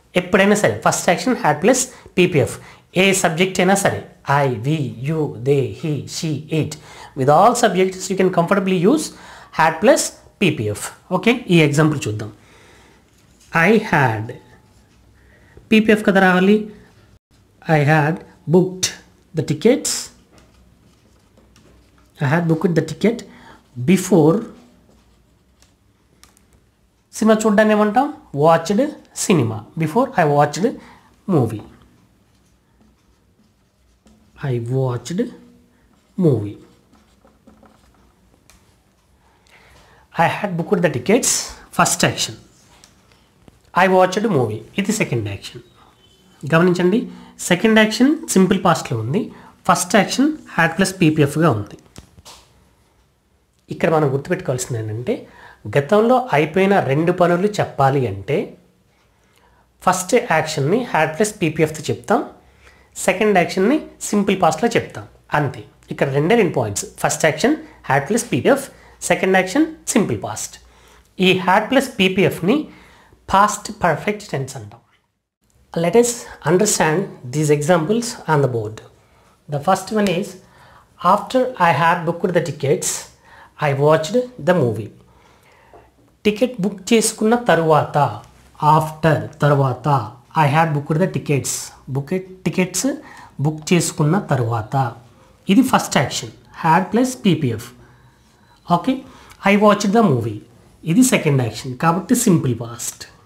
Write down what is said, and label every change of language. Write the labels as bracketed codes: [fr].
[te] ఎప్పుడైనా సరే [en] first action had plus PPF, [te] ఏ subject అయినా సరే, [en] I, we, you, they, he, she, it, with all subjects you can comfortably use had plus PPF. Okay, [te] ఈ example చూద్దాం. [en] I had [te] PPF కదా రావాలి. [en] I had booked the tickets. I had booked the ticket before. [te] Cinema చూడ్డాన్ని ఏమంటాం? Watched cinema. [en] Before I watched movie. I watched movie. I had booked the tickets. First action. I watched movie. [te] ఇది second action. గమనించండి, second action simple పాస్ట్లో ఉంది, first action had plus పీపీఎఫ్గా ఉంది. ఇక్కడ మనం గుర్తుపెట్టుకోవాల్సింది ఏంటంటే, గతంలో అయిపోయిన 2 పనులు చెప్పాలి అంటే ఫస్ట్ యాక్షన్ని హ్యాడ్ ప్లస్ పీపీఎఫ్తో చెప్తాం, సెకండ్ యాక్షన్ని సింపుల్ పాస్ట్లో చెప్తాం, అంతే. ఇక్కడ 2 points. First action had plus PPF, second action simple past. ఈ had plus పీపీఎఫ్ని past perfect tense అంటాం. [en] Let us understand these examples on the board. The first one is, after I had booked the tickets, I watched the movie. [te] Ticket book చేసుకున్న తరువాత, after తర్వాత, [en] I had booked the tickets. [te] Tickets book చేసుకున్న తరువాత, ఇది first action had plus PPF. Okay, [en] I watched the movie, [te] ఇది second action కాబట్టి simple past.